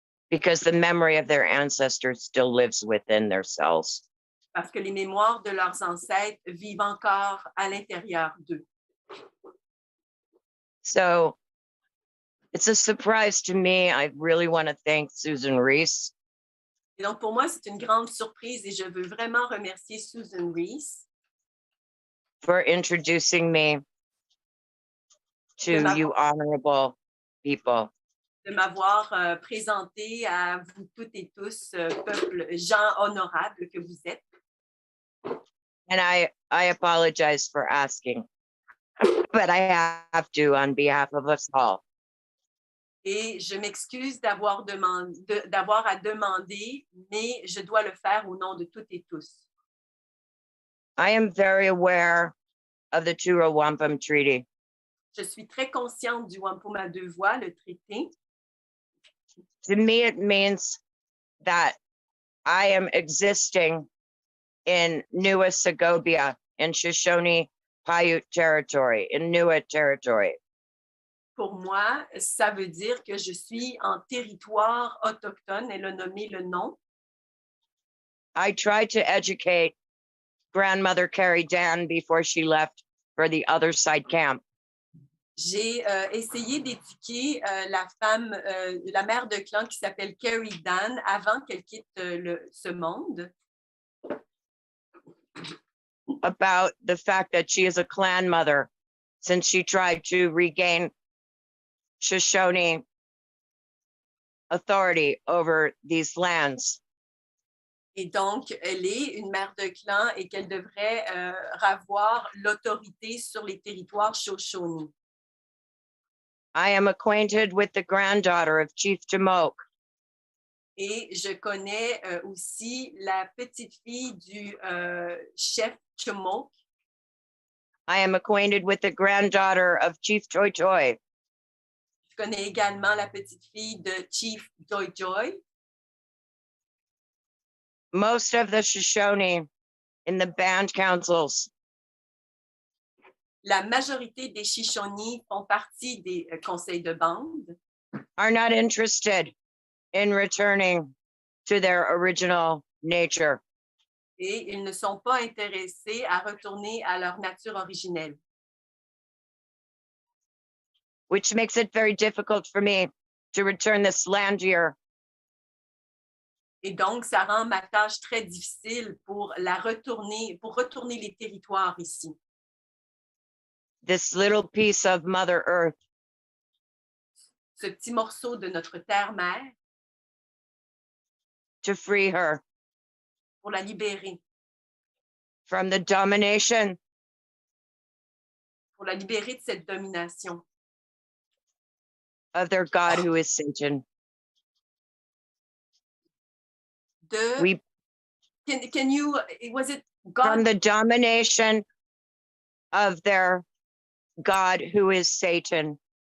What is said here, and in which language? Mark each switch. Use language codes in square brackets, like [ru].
[en] Because the memory of their ancestors still lives within their cells. [fr] Parce que les mémoires de leurs ancêtres vivent encore à l'intérieur d'eux. [en] So it's a surprise to me. I really want to thank Susan Reese [fr] Et donc, pour moi, c'est une grande surprise et je veux vraiment remercier Susan Reese [en] for introducing me to you honorable people. [fr] de m'avoir présenté à vous toutes et tous, peuple, gens honorables que vous êtes. [en] And I apologize for asking, but I have to on behalf of us all. [fr] Et je m'excuse d'avoir à demander, mais je dois le faire au nom de toutes et tous. [en] I am very aware of the Tura Wampum Treaty. [fr] Je suis très consciente du Wampum à deux voix, le traité. [en] To me, it means that I am existing in Nua Segovia, in Shoshone Paiute territory, in Nua territory. [fr] Pour moi, ça veut dire que je suis en territoire autochtone. Elle a nommé le nom. [en] I tried to educate grandmother Carrie Dan before she left for the other side camp. [fr] J'ai essayé d'éduquer la mère de clan qui s'appelle Carrie Dan avant qu'elle quitte ce monde. [en] About the fact that she is a clan mother, since she tried to regain Shoshone authority over these lands. [fr] Et donc, elle est une mère de clan et qu'elle devrait avoir l'autorité sur les territoires Shoshone. [en] I am acquainted with the granddaughter of Chief Jamoke. [fr] Et je connais aussi la petite fille du chef Jamoke. [en] I am acquainted with the granddaughter of Chief Joy Joy. [fr] Je connais également la petite fille de Chief Joy Joy. [en] Most of the Shoshone in the band councils [fr] La majorité des Shoshone font partie des conseils de bande. [en] are not interested in returning to their original nature. [fr] Et ils ne sont pas intéressés à retourner à leur nature originelle. [en] Which makes it very difficult for me to return this land here. [fr] Et donc, ça rend ma tâche très difficile pour retourner les territoires ici. [en] This little piece of Mother Earth [fr] Ce petit morceau de notre terre-mère [en] to free her [fr] pour la libérer. [en] from the domination [fr] Pour la libérer de cette domination. [en] of their God who is Satan. We Can you, was it from God? the domination of their God who is Satan.